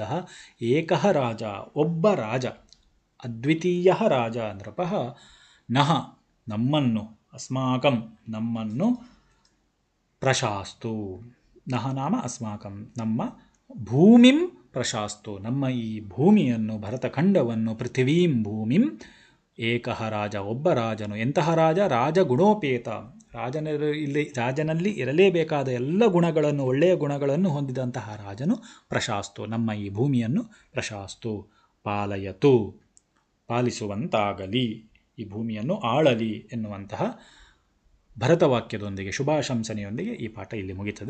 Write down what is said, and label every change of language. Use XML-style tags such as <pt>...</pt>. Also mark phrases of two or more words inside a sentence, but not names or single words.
<sa>ಏಕಃ ರಾಜ</sa> <kn>ಒಬ್ಬ ರಾಜ,</kn> <sa>ಅದ್ವಿತೀಯ ರಾಜ ನೃಪಃ ನಃ ನಮ್ಮನ್ನು, ಅಸ್ಮಾಕಂ ನಮ್ಮನ್ನು, ಪ್ರಶಾಸ್ತು ನಃ ನಾಮ ಅಸ್ಮಾಕಂ ನಮ್ಮ, ಭೂಮಿಂ ಪ್ರಶಾಸ್ತು</sa> <kn>ನಮ್ಮ ಈ ಭೂಮಿಯನ್ನು, ಭರತಖಂಡವನ್ನು,</kn> <sa>ಪೃಥಿವೀಂ ಭೂಮಿಂ, ಏಕಃ ರಾಜ</sa> <kn>ಒಬ್ಬ ರಾಜನು. ಎಂತಹ ರಾಜ? ರಾಜಗುಣೋಪೇತ, ರಾಜನಲ್ಲಿ ಇರಲೇಬೇಕಾದ ಎಲ್ಲ ಗುಣಗಳನ್ನು, ಒಳ್ಳೆಯ ಗುಣಗಳನ್ನು ಹೊಂದಿದಂತಹ ರಾಜನು ಪ್ರಶಾಸ್ತು ನಮ್ಮ ಈ ಭೂಮಿಯನ್ನು</kn> <sa>ಪ್ರಶಾಸ್ತು ಪಾಲಯತು</sa> <kn>ಪಾಲಿಸುವಂತಾಗಲಿ, ಈ ಭೂಮಿಯನ್ನು ಆಳಲಿ ಎನ್ನುವಂತಹ ಭರತವಾಕ್ಯದೊಂದಿಗೆ ಶುಭಾಶಂಸನೆಯೊಂದಿಗೆ ಈ ಪಾಠ ಇಲ್ಲಿ ಮುಗಿತದೆ.</kn>